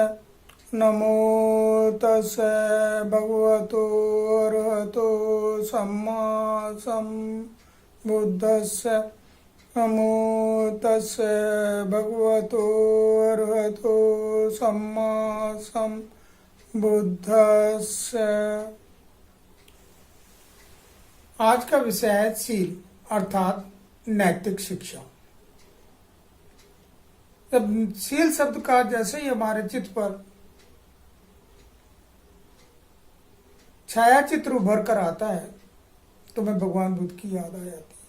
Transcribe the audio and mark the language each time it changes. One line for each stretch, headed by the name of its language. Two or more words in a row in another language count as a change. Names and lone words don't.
Pali: नमो तस्से भगवतो अरहतो सम्मा सम्बुद्धस्से। नमो तस्से भगवतो अरहतो सम्मा सम्बुद्धस्से।
Hindi: आज का विषय है शील अर्थात नैतिक शिक्षा। जब शील शब्द का जैसे ही हमारे चित्त पर छाया चित्र उभर कर आता है तो हमें भगवान बुद्ध की याद आ जाती है।